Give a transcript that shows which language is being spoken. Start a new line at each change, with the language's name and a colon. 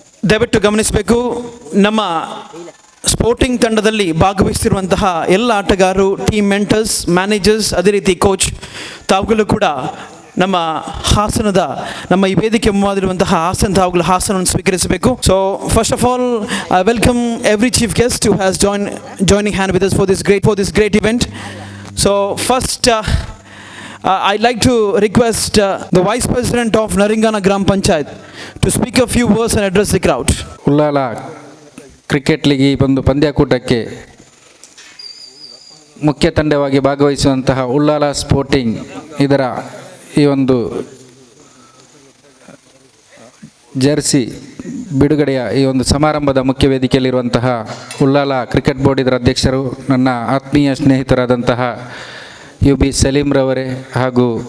Kannada: ದಯವಿಟ್ಟು ಗಮನಿಸಬೇಕು, ನಮ್ಮ ಸ್ಪೋರ್ಟಿಂಗ್ ತಂಡದಲ್ಲಿ ಭಾಗವಹಿಸಿರುವಂತಹ ಎಲ್ಲ ಆಟಗಾರರು, ಟೀಮ್ ಮೆಂಟರ್ಸ್, ಮ್ಯಾನೇಜರ್ಸ್, ಅದೇ ರೀತಿ ಕೋಚ್ ತಾವುಗಳು ಕೂಡ ನಮ್ಮ ಹಾಸನದ ನಮ್ಮ ಈ ವೇದಿಕೆ ಮುಂದಿರುವಂತಹ ತಾವುಗಳು ಹಾಸನವನ್ನು ಸ್ವೀಕರಿಸಬೇಕು.
English: So first of all I welcome every chief guest who has joining hand with us for this great event. So first I'd like to request the Vice President of Naringana Gram Panchayat to speak a few words and address the crowd.
Kannada: Ullal cricket league ಈ ಒಂದು ಪಂದ್ಯಾಕೂಟಕ್ಕೆ ಮುಖ್ಯ ತಂಡವಾಗಿ ಭಾಗವಹಿಸುವಂತಹ Ullal sporting ಇದರ ಈ ಒಂದು Jersey ಬಿಡುಗಡೆಯ ಈ ಒಂದು ಸಮಾರಂಭದ ಮುಖ್ಯ ವೇದಿಕೆಯಲ್ಲಿರುವಂತಹ ಉಳ್ಳಾಲ ಕ್ರಿಕೆಟ್ ಬೋರ್ಡ್ ಇದರ ಅಧ್ಯಕ್ಷರು, ನನ್ನ ಆತ್ಮೀಯ ಸ್ನೇಹಿತರಾದಂತಹ UB ಸಲೀಮ್ರವರೇ ಹಾಗೂ